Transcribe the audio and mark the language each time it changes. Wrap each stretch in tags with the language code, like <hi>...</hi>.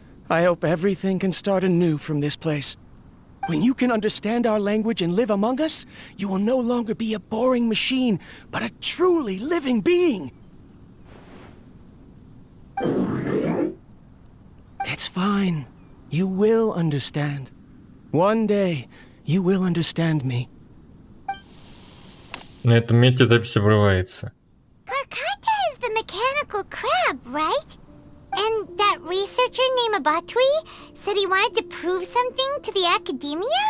<en>I hope everything can start anew from this place. When you can understand our language and live among us, you will no longer be a boring machine, but a truly living being. It's fine. You will understand. One day, you will understand me.</en> <ru>На этом месте запись обрывается.</ru> <en>Karkata is the mechanical crab, right? And that researcher named Abatui said he wanted to prove something to the Academia?</en>